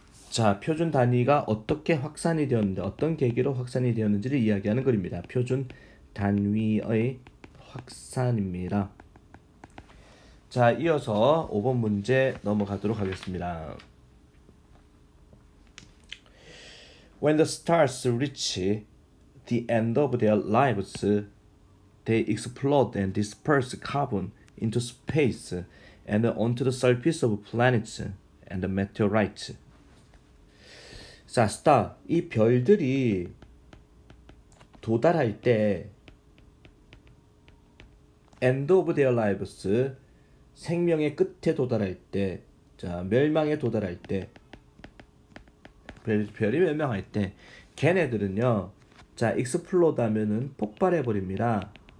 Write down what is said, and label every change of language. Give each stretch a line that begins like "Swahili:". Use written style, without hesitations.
Korean: 자, 표준 단위가 어떻게 확산이 되었는데 어떤 계기로 확산이 되었는지를 이야기하는 글입니다. 표준 단위의 확산입니다. 자, 이어서 5번 문제 넘어가도록 하겠습니다.
English: When the stars reach the end of their lives, they explode and disperse carbon into space and onto the surface of planets and meteorites.
Korean: 자, 스타, 이 별들이 도달할 때
English: end of their lives,
Korean: 생명의 끝에 도달할 때, 자, 멸망에 도달할 때, 별이 멸망할 때, 걔네들은요, 자, explode 하면은 폭발해 버립니다.